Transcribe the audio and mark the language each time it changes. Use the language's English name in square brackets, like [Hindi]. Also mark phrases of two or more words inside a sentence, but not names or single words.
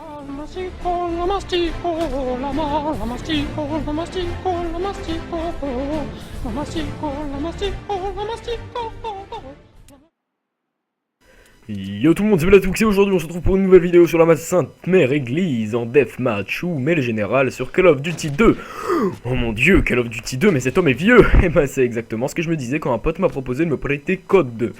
[French] mastico, la mastico, la mastico, la mastico, la mastico, la mastico, la mastico, la mastico. Yo tout le monde, c'est Blatoux et aujourd'hui on se retrouve pour une nouvelle vidéo sur la ma Sainte Mère Église en Deathmatch ou mais le général sur Call of Duty 2. Oh mon dieu, Call of Duty 2, mais cet homme est vieux. Et ben c'est exactement ce que je me disais quand un pote m'a proposé de me prêter Code 2.